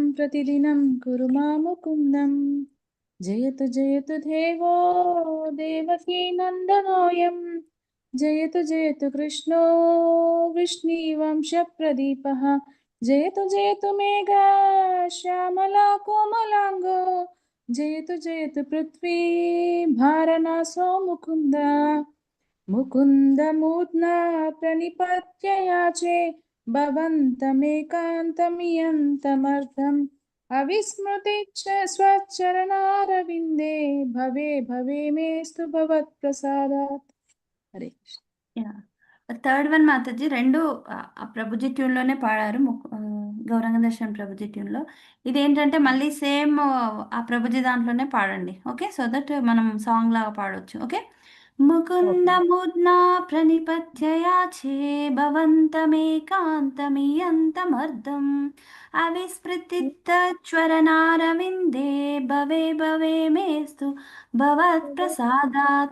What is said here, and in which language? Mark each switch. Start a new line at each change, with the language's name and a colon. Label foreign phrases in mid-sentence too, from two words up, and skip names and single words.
Sanskrit: प्रतिदिनं कुरु मां मुकुन्दं जयतु जयतु देवो देवकी नन्दनोऽयं जयतु जयतु कृष्णो वृष्णिवंशप्रदीपः जयतु जयतु मेघा श्यामला कोमलांगो जयतु जयतु पृथ्वी भारनासो मुकुन्द मुकुन्द मूर्ध्ना प्रणिपत्ययाचे भवन्तमेकान्तमियन्तमर्थम् अविस्मृति च स्वचरणारविन्दे भवे भवे मेस्तु भवत्प्रसादात् हरे कृष्ण
Telugu: యా
English: third one
Telugu: మాతాజీ రెండు ప్రభుజీ ట్యూన్లోనే పాడారు గౌరంగ దర్శన్ ప్రభుజీ ట్యూన్లో. ఇదేంటంటే మళ్ళీ సేమ్ ఆ ప్రభుజీ దాంట్లోనే పాడండి, ఓకే,
English: so that
Telugu: మనం సాంగ్ లాగా పాడొచ్చు. ఓకే.
Sanskrit: ముకుంద ముద్నా ప్రణిపత్యయాచే భవంతమేకాంతమియంతమర్ధం అవిస్మృతిత్వరనారవిందే భవే భవే మేస్తు భవత్ ప్రసాదాత్.